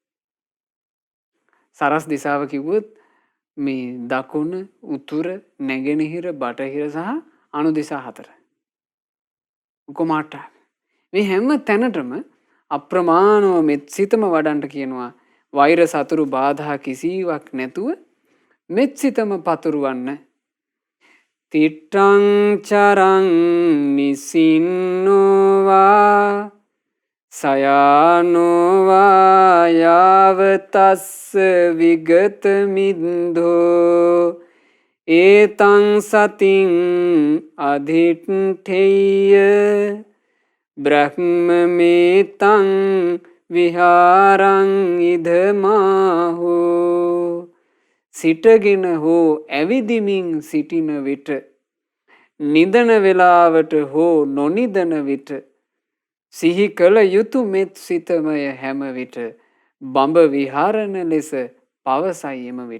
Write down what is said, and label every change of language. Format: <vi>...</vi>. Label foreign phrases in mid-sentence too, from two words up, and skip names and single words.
<si>සරස් දිසාව කිව්වොත් මේ දකුණ උතුර නැගෙනහිර බටහිර සහ අනු දිසා 4. ඔක්කොම 8ක්. මේ හැම තැනටම අප්‍රමාණව මෙත්සිතම වඩන්ට කියනවා වෛර සතුරු බාධා කිසිවක් නැතුව මෙත්සිතම පතුරවන්න.</si> <pi>තිට්ටං චරං නිසින්නෝවා සයානෝවා යාවතස්ස විගත මින්දෝ ඒතං සතින් අධිට්ඨේය බ්‍රහ්මමේතං විහාරං ඉදමාහෝ.</pi> <si>සිටගෙන හෝ ඇවිදිමින් සිටින විට නිදන වේලාවට හෝ නොනිදන විට සිහි කළ යුතු මෙත් සිතමය හැම විට බඹ විහරණ ලෙස පවසයි එම විට.</si>